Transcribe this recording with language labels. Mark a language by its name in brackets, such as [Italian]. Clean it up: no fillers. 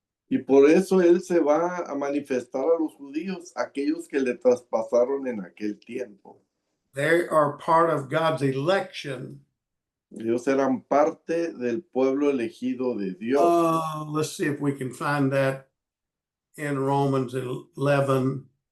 [Spanish] Y por eso él se va a manifestar a los judíos, aquellos que le traspasaron en aquel tiempo. [English] They are part of God's election. [Spanish] Ellos eran parte del pueblo elegido de Dios. [English] Let's see if we can find that in Romans 11,